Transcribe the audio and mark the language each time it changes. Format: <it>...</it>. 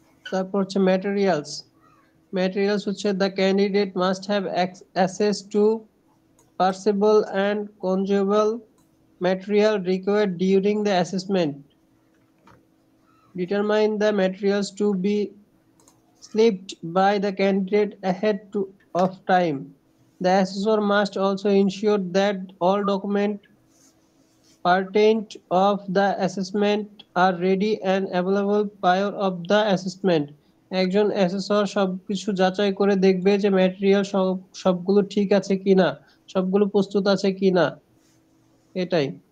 <bn>তারপর হচ্ছে materials, materials হচ্ছে</bn> <en>The candidate must have access to perishable and consumable material required during the assessment. Determine the materials to be slipped by the candidate ahead of time. The assessor must also ensure that all documents pertinent of the assessment are ready and available prior of the assessment.</en> <bn>একজন assessor সবকিছু যাচাই করে দেখবে যে material সবগুলো ঠিক আছে কিনা, সবগুলো প্রস্তুত আছে কিনা, এটাই।</bn>